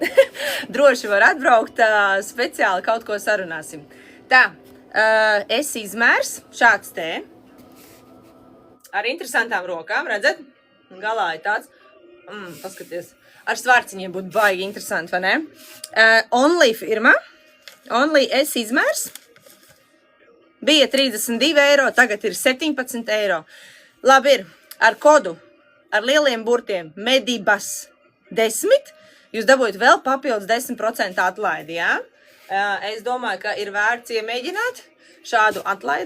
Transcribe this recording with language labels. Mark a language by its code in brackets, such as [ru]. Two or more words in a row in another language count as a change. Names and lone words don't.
[lv] Droši var atbraukt, speciāli kaut ko sarunāsim. Tā, S izmērs, šāds te, ar interesantām rokām, redzat? Galā ir tāds, paskaties, ar svārciņiem būtu baigi interesanti, vai ne? Only firma, Only S izmērs, bija 32 eiro, tagad ir 17 eiro. Labi ir, ar kodu, ar lieliem burtiem, medibas 10, jūs dabūjat vēl papildus 10% atlaidi, jā? Es domāju, ka ir vērts iemēģināt šādu atlaidi.